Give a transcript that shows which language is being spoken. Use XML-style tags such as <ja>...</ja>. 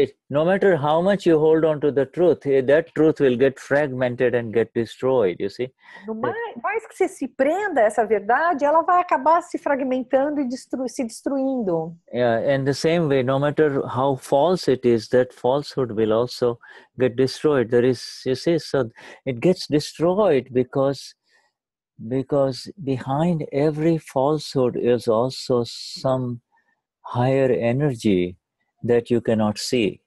<en>No matter how much you hold on to the truth, that truth will get fragmented and get destroyed, you see.</en> <pt>No mais que você se prenda a essa verdade, ela vai acabar se fragmentando e se destruindo.</pt> <en>Yeah, and the same way, no matter how false it is, that falsehood will also get destroyed. There is, you see, so it gets destroyed because behind every falsehood is also some higher energy that you cannot see.</en>